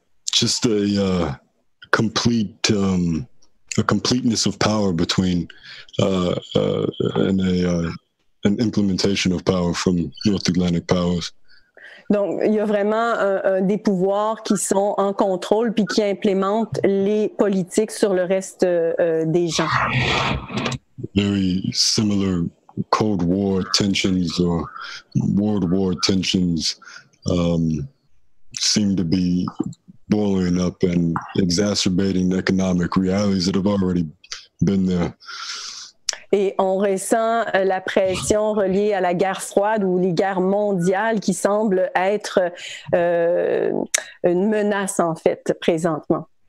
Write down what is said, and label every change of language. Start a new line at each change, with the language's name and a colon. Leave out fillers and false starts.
English: Just a completeness of power between and an implementation of power from North Atlantic powers.
French: Donc, il y a vraiment des pouvoirs qui sont en contrôle puis qui implémentent les politiques sur le reste des gens.
English: Very similar Cold War tensions or World War tensions seem to be boiling up and exacerbating economic realities that have already been there.
French: Et on ressent la pression reliée à la guerre froide ou les guerres mondiales qui semblent être une menace, en fait, présentement.